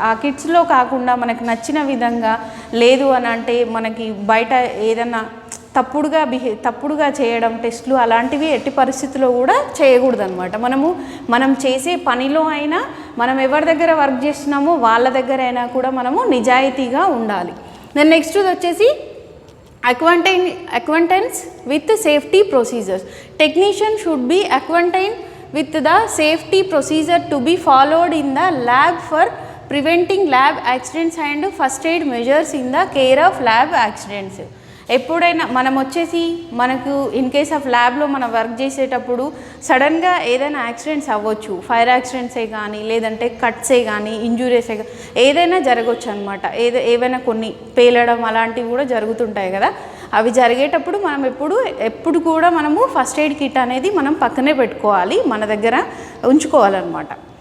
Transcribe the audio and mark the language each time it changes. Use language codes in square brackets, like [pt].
[te] ఆ కిట్స్లో కాకుండా మనకు నచ్చిన విధంగా లేదు అని అంటే మనకి బయట ఏదన్నా తప్పుడుగా చేయడం టెస్టులు అలాంటివి ఎట్టి పరిస్థితుల్లో కూడా చేయకూడదు అనమాట. మనం చేసే పనిలో అయినా మనం ఎవరి దగ్గర వర్క్ చేస్తున్నామో వాళ్ళ దగ్గర అయినా కూడా మనము నిజాయితీగా ఉండాలి. [en] Then next వచ్చేసి acquaintance with safety procedures. Technician should be acquainted with the safety procedure to be followed in the lab for preventing lab accidents and first aid measures in the care of lab accidents. [te] ఎప్పుడైనా మనం వచ్చేసి మనకు [en] in case of [te] ల్యాబ్లో మనం work చేసేటప్పుడు సడన్గా ఏదైనా accidents అవ్వచ్చు. ఫైర్ యాక్సిడెంట్సే కానీ లేదంటే కట్సే కానీ ఇంజురీసే కానీ ఏదైనా జరగవచ్చు అనమాట. ఏవైనా కొన్ని పేలడం అలాంటివి కూడా జరుగుతుంటాయి కదా. అవి జరిగేటప్పుడు మనం ఎప్పుడు కూడా మనము ఫస్ట్ ఎయిడ్ కిట్ అనేది మనం పక్కనే పెట్టుకోవాలి, మన దగ్గర ఉంచుకోవాలన్నమాట.